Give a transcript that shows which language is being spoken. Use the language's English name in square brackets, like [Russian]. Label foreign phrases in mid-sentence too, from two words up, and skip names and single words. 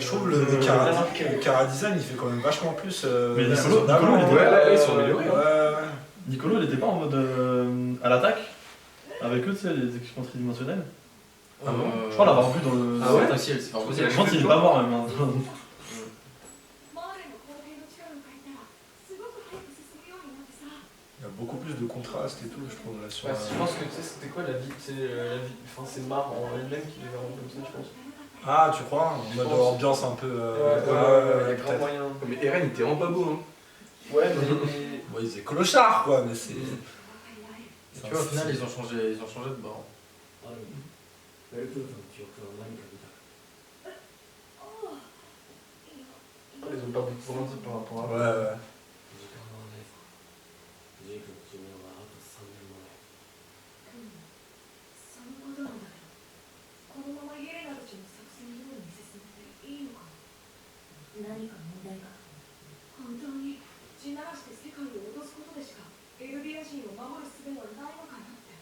[French] Je trouve le Cara Design il fait quand même vachement plus. Mais Nicolas, Nicolas, il était- Ouais, là, ils sont améliorés. Ouais, ouais. Nicolo, il était pas en mode à l'attaque avec eux, tu sais, les équipements tridimensionnels. Ah bon Je crois l'avoir vu dans le. Ah ouais, possible, c'est pas possible. Je pense qu'il est pas mort même. Hein. [Japanese] マーレの皇帝の力を借りたらすごく早く進むようになってさ。 [French] Il y a beaucoup plus de contraste et tout, je trouve, là sur. Ouais, je pense que tu sais, c'était quoi la vie, enfin c'est Mar en elle-même qui les a rendus comme ça, je pense. Ah, tu crois? En mode pense. ambiance un peu. Ouais, il y a grave peut-être. moyen. Mais Eren, il était vraiment pas beau, hein. Ouais, mais. Bon, ils étaient clochards quoi, mais c'est. Tu vois, au final, ils ont changé de bord. [Japanese] ある意味ベルトルトの記憶は何か見た。 [French] Ils ont perdu de points par rapport à. Ouais, ouais. [Japanese] 時間はないぞ。ジークの寿命はあと3年前。そのことなんだけど、このままイエレナたちの作戦通りに進めていいのかな？何か問題が？本当に地ならして世界を脅すことでしかエルディア人を守る術はないのかなって。